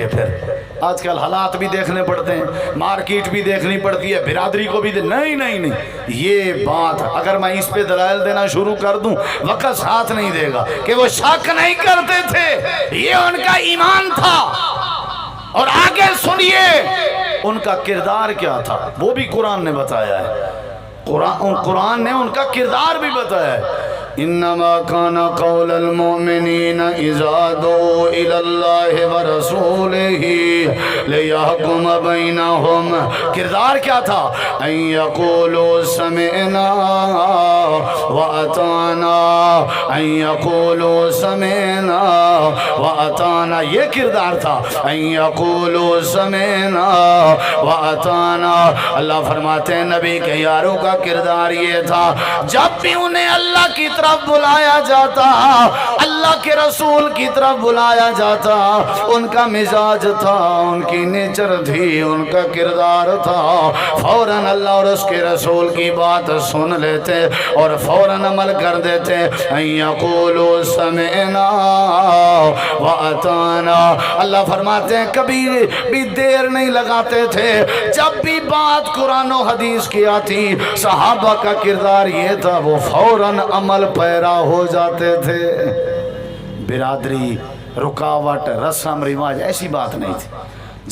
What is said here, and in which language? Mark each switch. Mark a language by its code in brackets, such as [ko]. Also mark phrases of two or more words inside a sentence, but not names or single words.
[hi] फिर आजकल हालात भी देखने पड़ते हैं, मार्केट भी देखनी पड़ती है, बिरादरी को भी नहीं नहीं नहीं ये बात अगर मैं इस पे दलाइल देना शुरू कर दूं वक्त साथ नहीं देगा कि वो शक नहीं करते थे। ये उनका ईमान था। और आगे सुनिए उनका किरदार क्या था, वो भी कुरान ने बताया है। कुरान ने उनका किरदार भी बताया है। [ar] إنما كان قول المؤمنين إذا دعوا إلى الله ورسوله ليحكم بينهم. [hi] किरदार क्या था, [ar] أن يقولوا سمعنا وأطعنا، أن يقولوا سمعنا وأطعنا, [hi] ये किरदार था, [ar] أن يقولوا سمعنا وأطعنا. [hi] अल्लाह फरमाते हैं नबी के यारों का किरदार ये था, जब भी उन्हें अल्लाह की तरफ बुलाया जाता, अल्लाह के रसूल की तरफ बुलाया जाता, उनका मिजाज था, उनकी नेचर थी, उनका किरदार था, फौरन अल्लाह और उसके रसूल की बात सुन लेते और फौरन अमल कर देते। [ar] يقولوا سمعنا وأطعنا. [hi] अल्लाह फरमाते हैं कभी भी देर नहीं लगाते थे, जब भी बात कुरान और हदीस की आती सहाबा का किरदार ये था, वो फौरन अमल पैरा हो जाते थे। बिरादरी, रुकावट, रस्म रिवाज ऐसी बात नहीं थी।